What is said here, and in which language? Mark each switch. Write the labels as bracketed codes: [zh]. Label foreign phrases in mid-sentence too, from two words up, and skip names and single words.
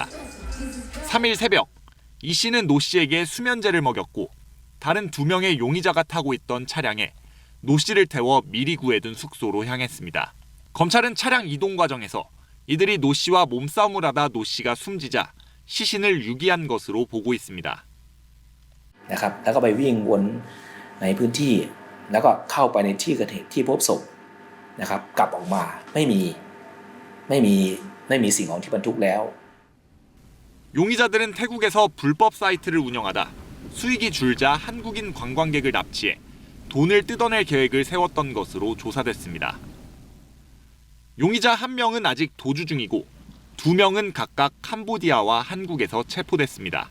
[ko] 3일 새벽 이 씨는 노 씨에게 수면제를 먹였고 다른 2명의 용의자가 타고 있던 차량에 노 씨를 태워 미리 구해둔 숙소로 향했습니다. 검찰은 차량 이동 과정에서 이들이 노 씨와 몸싸움을 하다 노 씨가 숨지자 시신을 유기한 것으로 보고 있습니다. [th] นะครับแล้วก็ไปวิ่งวนในพื้นที่แล้วก็เข้าไปในที่เกิดเหตุที่พบศพนะครับกลับออกมาไม่มีสิ่งของที่บรรทุกแล้ว [ko] 용의자들은 태국에서 불법 사이트를 운영하다 수익이 줄자 한국인 관광객을 납치해 돈을 뜯어낼 계획을 세웠던 것으로 조사됐습니다. 용의자 1명은 아직 도주 중이고 2명은 각각 캄보디아와 한국에서 체포됐습니다.